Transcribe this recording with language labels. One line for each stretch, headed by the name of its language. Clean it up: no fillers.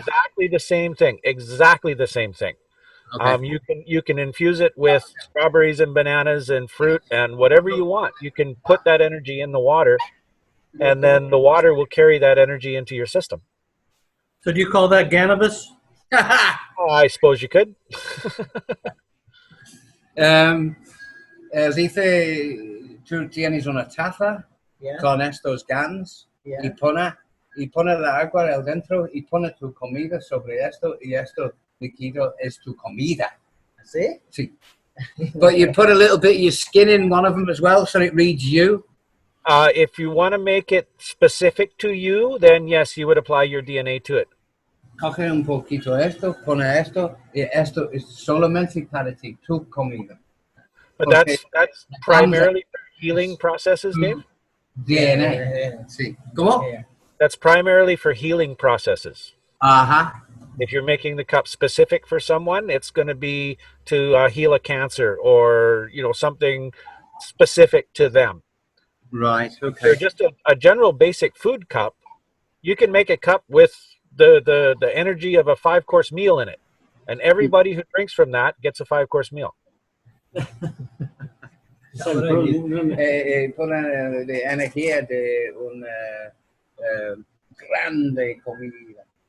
English: Exactly the same thing. Exactly the same thing. Okay. You can infuse it with strawberries and bananas and fruit and whatever you want. You can put that energy in the water, and then the water will carry that energy into your system. So do you call that cannabis? I suppose you could.
Spanish: Dice, tú tienes una taza con estos GANs y pone la agua al dentro y pone tu comida sobre esto y esto líquido es tu comida. ¿Sí? Sí.
English: But you put a little bit of your skin in one of them as well, so it reads you. If you want to make it specific to you, then yes, you would apply your DNA to it.
Spanish: Coge un poquito esto, pone esto, y esto es solamente para ti, tu comida.
English: But that's primarily for healing processes, Dave?
Spanish: DNA. Sí. ¿Cómo?
English: That's primarily for healing processes. Uh-huh. If you're making the cup specific for someone, it's going to be to heal a cancer or, you know, something specific to them. Right, okay. They're just a general basic food cup. You can make a cup with the energy of a 5-course meal in it. And everybody who drinks from that gets a 5-course meal.
Spanish: Pone de energía de una grande comida.